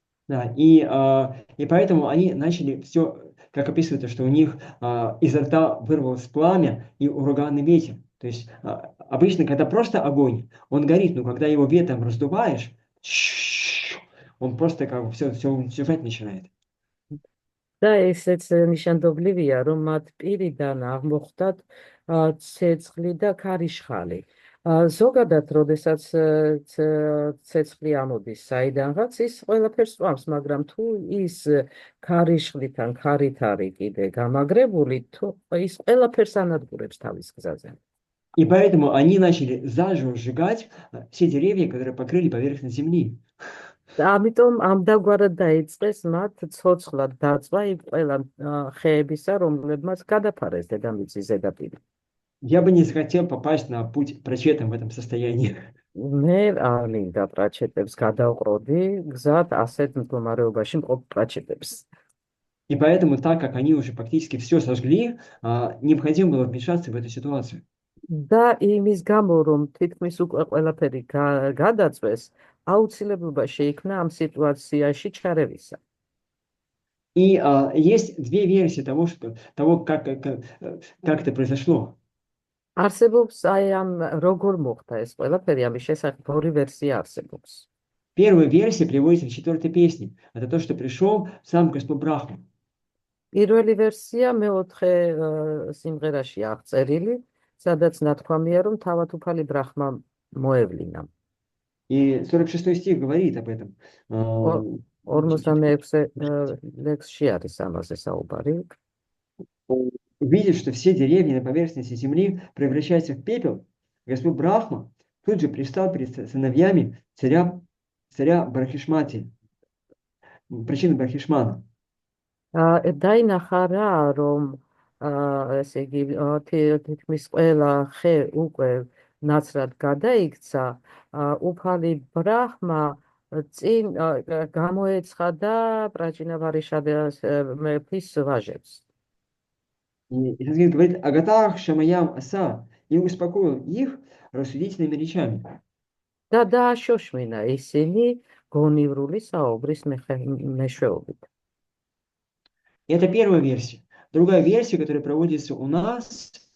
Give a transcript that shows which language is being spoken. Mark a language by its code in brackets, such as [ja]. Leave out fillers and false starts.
[ru] Да, и поэтому они начали все, как описывается, что у них изо рта вырвалось пламя и ураганный ветер. То есть обычно, когда просто огонь, он горит, но когда его ветром раздуваешь, он просто как бы все жать начинает. [ka] და ესეც ნიშანდობლივია, რომ მათ პირიდან აღმოხდათ ცეცხლი და ქარიშხალი. ზოგადად, როდესაც ცეცხლი ამოდის საიდანღაც, ის ყველაფერს წვამს, მაგრამ თუ ის ქარიშხლიდან ქარით არის კიდე გამაგრებული, ის ყველაფერს ანადგურებს თავის გზაზე. [ru] И поэтому они начали заживо сжигать все деревья, которые покрыли поверхность земли. [ka] ამიტომ ამდაგვარად დაიწყეს მათ ცოცხლად დაწვა იმ ყველა ხეებისა, რომლებმაც გადაფარეს დედამიწის ზედაპირი. [ru] Я бы не захотел попасть на путь прачетам в этом состоянии. [ka] მე არ მინდა პრაჩეტებს გადავყროდი, გზად ასეთ მდგომარეობაში მყოფ პრაჩეტებს. [ru] И поэтому, так как они уже практически все сожгли, необходимо было вмешаться в эту ситуацию. [ka] და იმის გამო, რომ თითქმის უკვე ყველაფერი გადაწვეს, აუცილებლობა შეიქმნა ამ სიტუაციაში ჩარევისა. [ru] И есть две версии того, как это произошло. [ka] არსებობს აი ამ როგორ მოხდა ეს ყველაფერი, ამის შესახებ ორი ვერსია არსებობს. [ru] Первая версия приводится в 4-й песне. Это то, что пришел сам Господь Брахма. [ka] პირველი ვერსია მეოთხე სიმღერაში აღწერილი, სადაც ნათქვამია, რომ თავად უფალი ბრახმა მოევლინა. [ru] И 46-й стих говорит об этом. [ka] 46-ე ლექსში არის ამაზე საუბარი. [ru] Увидев, что все деревья на поверхности земли превращаются в пепел, Господь Брахма тут же предстал перед сыновьями царя Брахишмати, причины Брахишмана. [ka] დაინახა რა, რომ ესე იგი თითქმის ყველა ხე უკვე ნაცრად გადაიქცა, უფალი ბრახმა წინ გამოეცხადა პრაჩინა ვარიშადეს მეფის ვაჟებს. [ru] И Санскрит говорит [sa] «Агатах Шамаям Аса» [ru] и успокоил их рассудительными речами. [ka] და დააშოშმინა ისინი გონივრული საუბრის მეშვეობით. [ru] Это первая версия. Другая версия, которая проводится у нас,